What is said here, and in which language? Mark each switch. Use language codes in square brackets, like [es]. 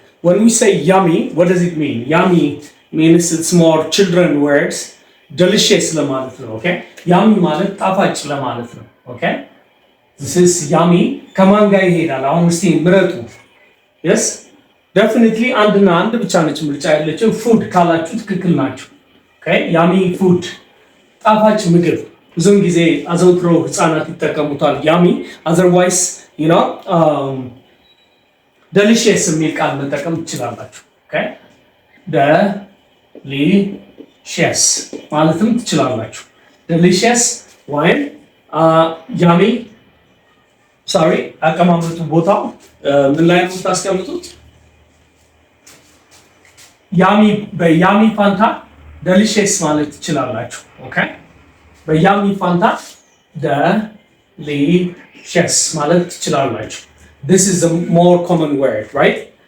[en] When we say yummy, what does it mean? Yummy means it's more children words. [am] Delicious ለማለት ነው። Okay, yummy ማለት ጣፋጭ ለማለት ነው። Okay, [en] this is yummy. [am] ከማን ጋር ይሄዳል? አሁን እስቲ ምረጡ። [en] Yes, definitely [am] አንድና አንድ ብቻ ነች ምርጫ ያለችው። ፉድ ካላችሁ ትክክል ናችሁ። [en] Okay, yummy food. [am] ጣፋጭ ምግብ ብዙውን ጊዜ አዘውትረው ህፃናት ይጠቀሙታል yummy. [en] Otherwise, you know, [am] delicious የሚል ቃል መጠቀም ትችላላችሁ። Okay, delicious ማለትም ትችላላችሁ። delicious ወይም yummy. sorry, አቀማመጡ ቦታው ምን ላይ ነው ታስቀምጡት? ያሚ በያሚ ፋንታ delicious ማለት ትችላላችሁ። ኦኬ፣ በያሚ ፋንታ delicious ማለት ትችላላችሁ። [en] this is a more common word, right?